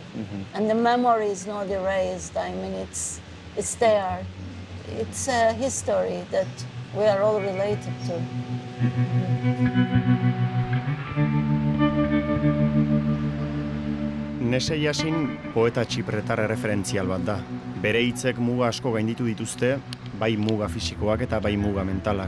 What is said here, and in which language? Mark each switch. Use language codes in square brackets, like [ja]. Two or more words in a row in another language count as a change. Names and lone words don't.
[en] Mm-hmm. And the memory is not erased. I mean, it's there. It's a history that we are all related to. [eu] Nese Jasin poeta txipretar erreferentzial bat da. Bere hitzek muga asko gainditu dituzte, bai muga fisikoak eta bai muga mentalak.